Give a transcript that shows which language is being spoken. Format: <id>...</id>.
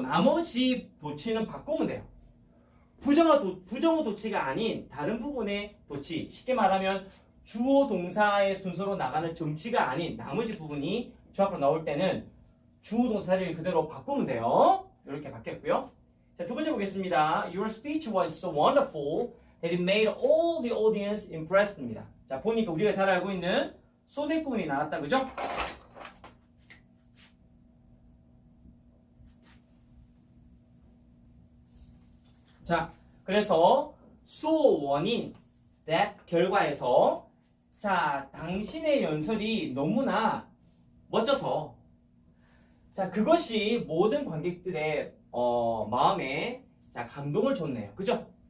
<ko>나머지 도치는 바꾸면 돼요. 부정어 도치가 아닌 다른 부분의 도치. 쉽게 말하면 주어 동사의 순서로 나가는 정치가 아닌 나머지 부분이 주 앞으로 나올 때는 주어 동사 자리를 그대로 바꾸면 돼요. 이렇게 바뀌었고요. 자, 두 번째 보겠습니다.</ko> <en>Your speech was so wonderful that it made all the audience impressed</en> <ko>입니다. 자, 보니까 우리가 잘 알고 있는 소대 부분이 나왔다. 그죠? 자, 그래서 so 원인 that 결과에서 자, 당신의 연설이 너무나 멋져서 자, 그것이 모든 관객들의 마음에 자, 감동을 줬네요. 그죠?</ko>